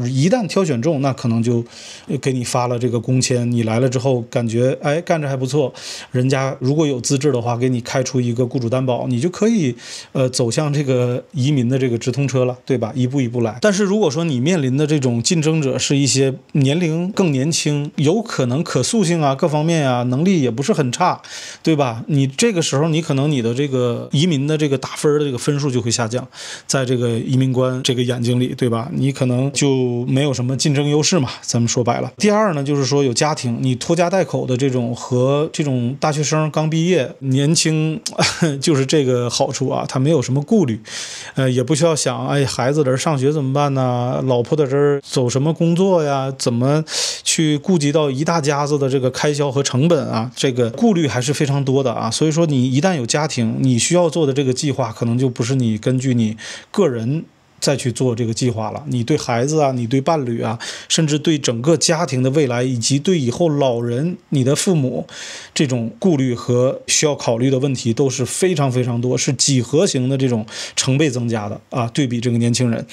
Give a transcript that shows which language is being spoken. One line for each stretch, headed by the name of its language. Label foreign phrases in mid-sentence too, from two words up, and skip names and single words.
Chinese: 一旦挑選中，那可能就給你發了這個工簽。你來了之後，感覺幹着還不錯，人家如果有資質的話，給你開出一個雇主擔保，你就可以走向這個移民的這個直通車了，對吧？一步一步來。但是如果說你面臨的這種競爭者是一些年齡更年輕，有有可能可塑性啊，各方面啊，能力也不是很差，对吧？你这个时候你可能你的这个移民的这个打分的这个分数就会下降，在这个移民官这个眼睛里，对吧？你可能就没有什么竞争优勢嘛，咱們說白了。第二呢，就是說有家庭，你拖家帶口的這種和這種大學生剛畢業年輕，就是這個好處啊，他沒有什麼顧慮，也不需要想，哎，孩子在這上學怎麼辦呢？老婆在這兒走什麼工作呀？怎麼去顧及到一大家子的這個開銷和成本啊？這個顧慮還是非常多的啊。所以說你一旦有家庭，你需要做的這個計劃可能就不是你根據你個人再去做這個計劃了，你對孩子啊，你對伴侶啊，甚至對整個家庭的未來，以及對以後老人你的父母這種顧慮和需要考慮的問題都是非常非常多，是幾何型的這種成倍增加的啊，對比這個年輕人。